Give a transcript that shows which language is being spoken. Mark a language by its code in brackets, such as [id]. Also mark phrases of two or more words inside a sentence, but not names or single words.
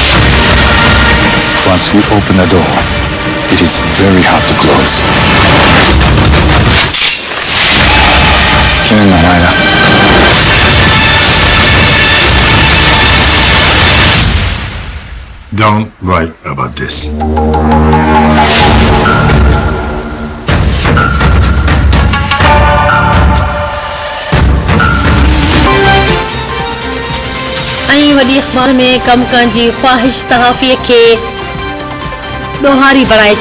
[en] Once we open the door, it is very hard to close. [es] ¿Quién es la mala? [en] Don't write about this. [sd] ऐं वॾी अख़बार में कम करण जी ख़्वाहिश सहाफ़ीअ खे ॾोहारी बणाए छॾियो।